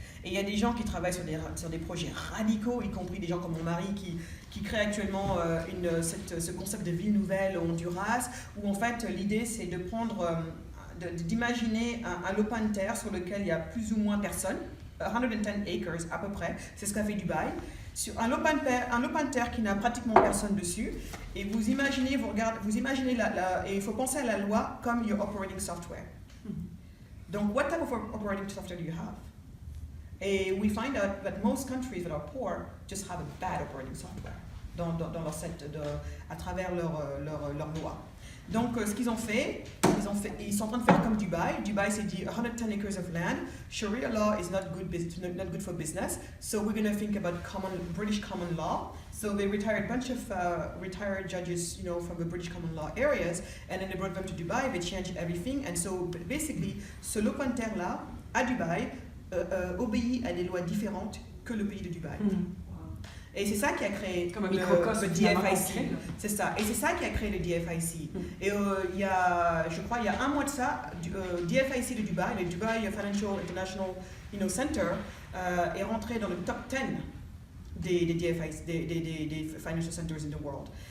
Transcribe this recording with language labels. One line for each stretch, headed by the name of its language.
French: Et il y a des gens qui travaillent sur des projets radicaux, y compris des gens comme mon mari qui crée actuellement ce concept de ville nouvelle au Honduras, où en fait l'idée c'est de d'imaginer un lopin de terre sur lequel il y a plus ou moins personne, 110 acres à peu près, c'est ce qu'a fait Dubaï, sur un lopin de terre qui n'a pratiquement personne dessus, et vous imaginez et il faut penser à la loi comme
English: your operating software. Donc, what type of operating software do you have? Et we find out that most countries that are poor just have a bad operating software
French: à travers leur loi. Donc, ce qu'ils ont fait, ils sont en train de faire comme Dubaï. Dubaï s'est dit 110
English: acres of land. Sharia law is not good for business. So we're going to think about British common law. So they retired a bunch of retired judges, from the British common law areas, and then they brought them to Dubai. They changed everything, and so basically,
French: ce lopin de terre là à Dubaï obéit à des lois différentes que le pays de Dubaï. Et c'est ça qui a créé le DFIC. C'est ça. Et c'est ça qui a créé le DFIC. Et il y a un mois de ça, DFIC de Dubaï, le Dubai Financial International Center, est rentré dans le top 10 des DFIC, des
English: Financial Centers in the world.